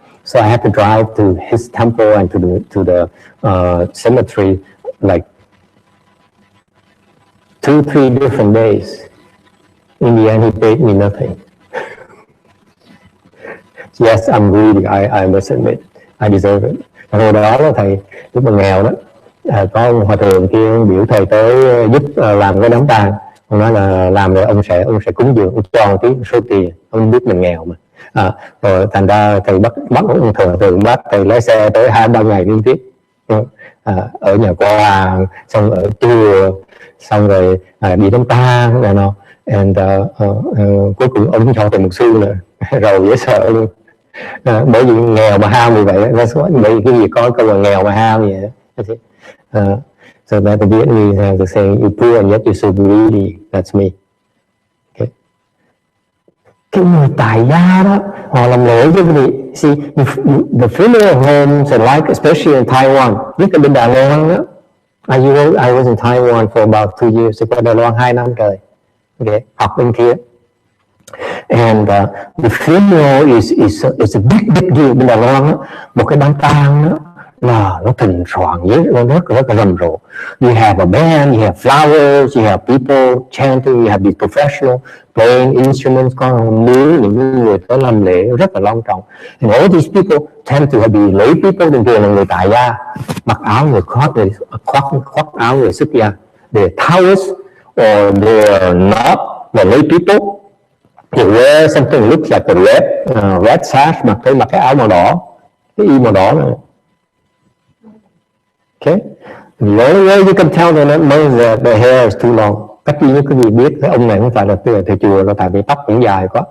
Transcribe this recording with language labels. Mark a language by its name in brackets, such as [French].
[English] So I had to drive to his temple and to the cemetery like 2-3 different days. In the end, he paid me nothing. Yes, I'm greedy. I must admit, I deserve it. [Vietnamese] Hồi đó là thầy lúc mà nghèo đó, có ông hòa thượng kia biểu thầy tới giúp làm cái đám tang. Ông nói là làm rồi ông sẽ cúng dường, ông cho một tí số tiền. Ông biết mình nghèo mà. Rồi thành ra thầy bắt ông hòa thượng bắt thầy lái xe tới 2-3 ngày liên tiếp. Ở nhà qua, xong ở chùa, xong rồi đi đám tang này nọ. And cuối cùng ông cho thầy một xu nữa, rồi dễ sợ luôn. Bởi vì nghèo mà ham như vậy, bởi vì cái gì có câu là nghèo mà ham vậy. [English] So that the Vietnamese have the saying, you poor and yet you're so greedy. That's me. Okay. [Vietnamese] Cái người tài gia đó, họ làm lễ với quý vị. [English] See, the funeral homes are like, especially in Taiwan, [Vietnamese] nhất là bên Đài Loan đó. [English] I was in Taiwan for about 2 years. [Vietnamese] Tôi qua Đài Loan 2 năm trời. Okay, học bên kia. [English] And the funeral is a big deal [Vietnamese] bên Đài Loan đó. Một cái đám tang đó là nó thịnh soạn rất là rầm rộ. [English] You have a band, you have flowers, you have people chanting, you have these professional playing instruments, [Vietnamese] có những người tới làm lễ rất là long trọng. [English] And all these people tend to be lay people, [Vietnamese] thường thường là người tại gia, mặc áo người khoác áo người xuất gia. [English] They're Taoists or they're not the lay people. You wear something that looks like a red sash, [Vietnamese] mặc cái áo màu đỏ, cái y màu đỏ này. [English] Okay, the only way you can tell that means that the hair is too long. [Vietnamese] Cách duy nhất quý vị biết cái ông này không phải là thầy chùa, là tại vì tóc cũng dài quá.